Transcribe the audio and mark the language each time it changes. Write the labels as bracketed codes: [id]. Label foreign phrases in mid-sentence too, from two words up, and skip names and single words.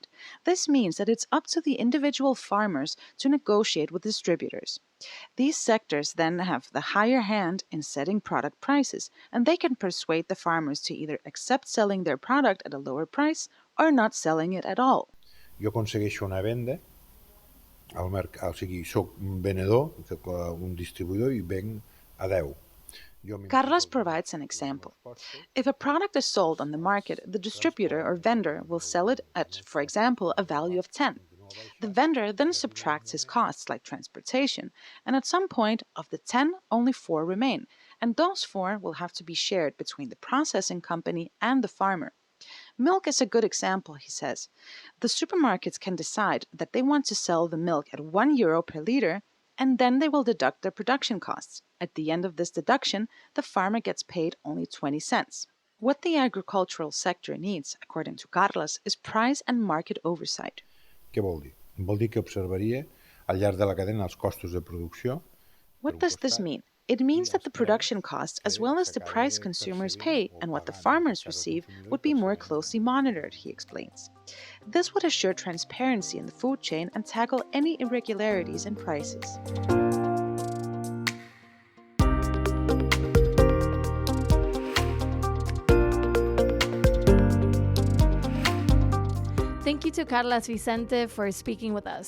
[en] This means that it's up to the individual farmers to negotiate with distributors. These sectors then have the higher hand in setting product prices, and they can persuade the farmers to either accept selling their product at a lower price or not selling it at all. [ca] Jo aconsegueixo una venda al mercat, o sigui, soc un venedor, un distribuïdor i venc a 10. [en] Carlos provides an example. If a product is sold on the market, the distributor or vendor will sell it at, for example, a value of 10. The vendor then subtracts his costs like transportation, and at some point of the 10, only 4 remain, and those 4 will have to be shared between the processing company and the farmer. Milk is a good example, he says. The supermarkets can decide that they want to sell the milk at €1 per liter, and then they will deduct their production costs. At the end of this deduction, the farmer gets paid only 20 cents. What the agricultural sector needs, according to Carles, is price and market oversight. [ca] Què vol dir? Vol dir que observaria al llarg de la cadena els costos de producció. [en] What does this mean? It means that the production costs, as well as the price consumers pay and what the farmers receive, would be more closely monitored, he explains. This would assure transparency in the food chain and tackle any irregularities in prices. Thank you to Carlos Vicente for speaking with us.